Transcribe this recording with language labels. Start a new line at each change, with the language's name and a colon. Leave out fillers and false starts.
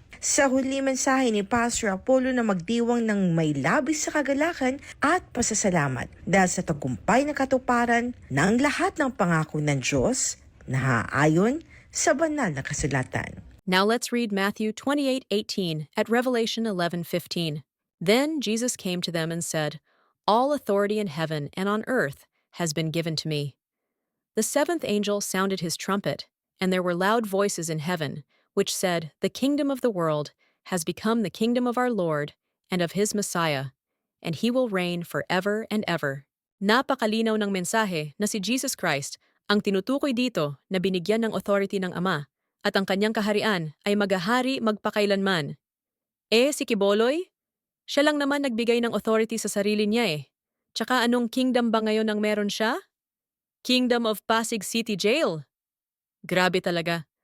Filipino: Sa huli mensahe ni Pastor Apollo na magdiwang ng may labis sa kagalakan at pasasalamat dahil sa tagumpay na katuparan ng lahat ng pangako ng Diyos na ayon sa banal na kasulatan.
English: Now let's read Matthew 28:18 at Revelation 11:15. Then Jesus came to them and said, "All authority in heaven and on earth has been given to me." The seventh angel sounded his trumpet, and there were loud voices in heaven, which said, "The kingdom of the world has become the kingdom of our Lord and of his Messiah, and he will reign forever and ever."
Filipino: Napakalinaw ng mensahe na si Jesus Christ ang tinutukoy dito na binigyan ng authority ng Ama at ang kanyang kaharian ay maghahari magpakailanman. Si Quiboloy? Siya lang naman nagbigay ng authority sa sarili niya eh. Tsaka anong kingdom ba ngayon ang meron siya? Kingdom of Pasig City Jail. Grabe talaga.